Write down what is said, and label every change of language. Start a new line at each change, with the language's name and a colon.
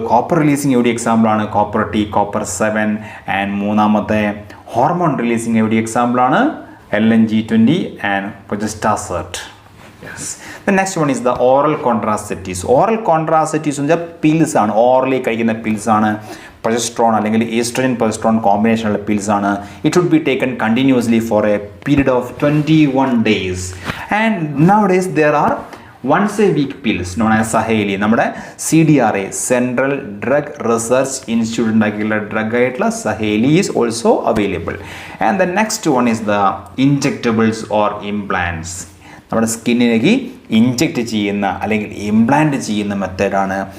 Malayalam: Copper releasing IUD എക്സാമ്പിളാണ് copper T, copper 7. And മൂന്നാമത്തെ hormone releasing IUD എക്സാമ്പിളാണ് LNG20 and പ്രൊജസ്റ്റാസെർട്ട്. Yes.
English: The next one is the oral contraceptives.
Malayalam: Oral contraceptives എന്ന് വെച്ചാൽ pills ആണ്, orally കഴിക്കുന്ന pills ആണ്. Progesterone അല്ലെങ്കിൽ ഈസ്ട്രജൻ പ്രൊജസ്ട്രോൺ കോമ്പിനേഷനുള്ള പിൽസ് ആണ്.
English: It would be taken continuously for a period of 21 days. And nowadays there are once a week pills known as Saheli.
Malayalam: നമ്മുടെ CDRA central drug research institute ഉണ്ടാക്കിയുള്ള drug ആയിട്ടുള്ള Saheli
English: Is also available. And the next one is the injectables or implants.
Malayalam: നമ്മുടെ സ്കിന്നിലേക്ക് inject ചെയ്യുന്ന അല്ലെങ്കിൽ implant ചെയ്യുന്ന മെത്തേഡാണ്.